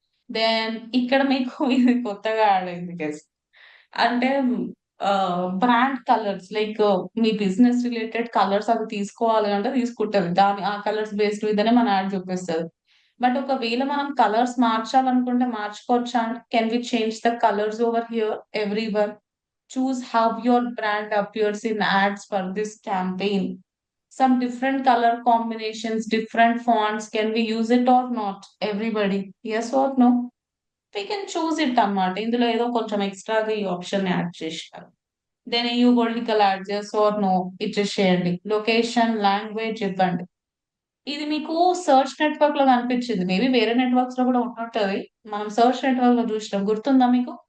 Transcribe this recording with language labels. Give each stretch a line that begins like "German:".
Telugu: Then ఇక్కడ మీకు ఇది కొత్తగా యాడ్ అయింది గైస్. అంటే బ్రాండ్ కలర్స్ లైక్ మీ బిజినెస్ రిలేటెడ్ కలర్స్ అవి తీసుకోవాలి అంటే తీసుకుంటది. దాని ఆ కలర్స్ బేస్డ్ మీదనే మన యాడ్ చూపిస్తుంది. బట్ ఒకవేళ మనం కలర్స్ మార్చాలనుకుంటే మార్చుకోవచ్చా అంటే
English: Can we change the colours over here every one? Choose how your brand appears in ads for this campaign. Some different color combinations, different fonts. Can we use it or not? Everybody, yes or no? We can choose it అన్నమాట.
Telugu: ఇందులో ఏదో కొంచెం ఎక్స్ట్రాగా ఈ option add చేసినారు. Then you political add
English: yes or no
Telugu: ఇచ్చేసేయండి. Location, language ఇవ్వండి. ఇది మీకు సర్చ్ నెట్వర్క్ లో కనిపించింది. మేబీ వేరే నెట్వర్క్స్ లో కూడా ఉంటుంటది. మనం సర్చ్ నెట్వర్క్ లో చూసినాం, గుర్తుందా మీకు?